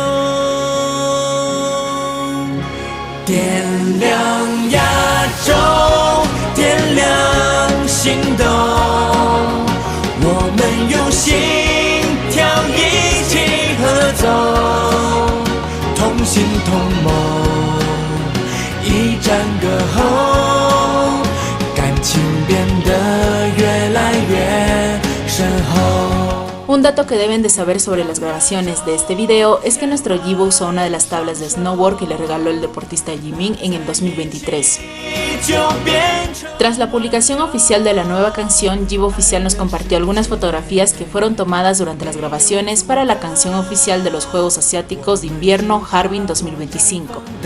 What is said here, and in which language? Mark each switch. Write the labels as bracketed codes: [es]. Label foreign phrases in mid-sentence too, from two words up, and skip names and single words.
[zh] 点亮亚洲，点亮心动，我们用心跳一起合奏，同心同梦，一战歌后，感情变得越来越深厚。 [es] Un dato que deben de saber sobre las grabaciones de este video es que nuestro Yibo usó una de las tablas de snowboard que le regaló el deportista Jimin en el 2023. Tras la publicación oficial de la nueva canción, Yibo Oficial nos compartió algunas fotografías que fueron tomadas durante las grabaciones para la canción oficial de los Juegos Asiáticos de Invierno Harbin 2025.